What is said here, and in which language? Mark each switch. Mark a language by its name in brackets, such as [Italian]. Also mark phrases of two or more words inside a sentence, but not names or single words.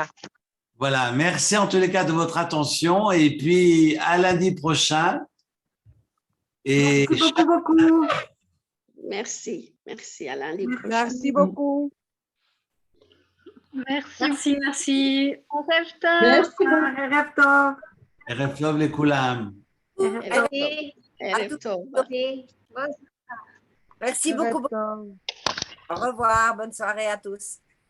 [French] Voilà, merci en tous les cas de votre attention et puis à lundi prochain. Et Merci beaucoup. Merci, merci à lundi prochain. Merci beaucoup. Merci, merci. Merci beaucoup. [Hebrew] ערב טוב לכולם. ערב טוב. [French] Merci beaucoup. Au revoir. Bonne soirée à tous.